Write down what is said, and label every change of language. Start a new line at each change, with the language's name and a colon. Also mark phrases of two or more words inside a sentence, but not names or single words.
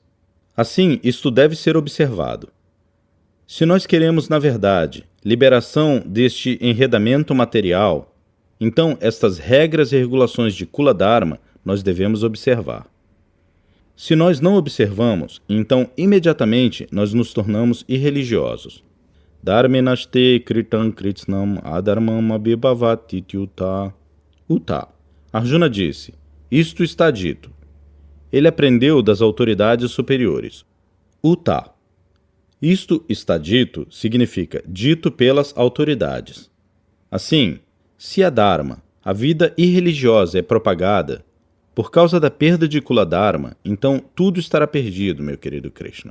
Portuguese: Assim, isto deve ser observado. Se nós queremos, na verdade, liberação deste enredamento material, então estas regras e regulações de Kuladharma nós devemos observar. Se nós não observamos, então imediatamente nós nos tornamos irreligiosos.
Sanskrit: धर्मे नष्टे कृतं कृत्स्नम् अधर्मम् अभिभवतीत्युत.
Portuguese: Uta. Arjuna disse, isto está dito. Ele aprendeu das autoridades superiores. Uta. Isto está dito significa dito pelas autoridades. Assim, se a Dharma, a vida irreligiosa, é propagada, por causa da perda de Kuladharma, então tudo estará perdido, meu querido Krishna.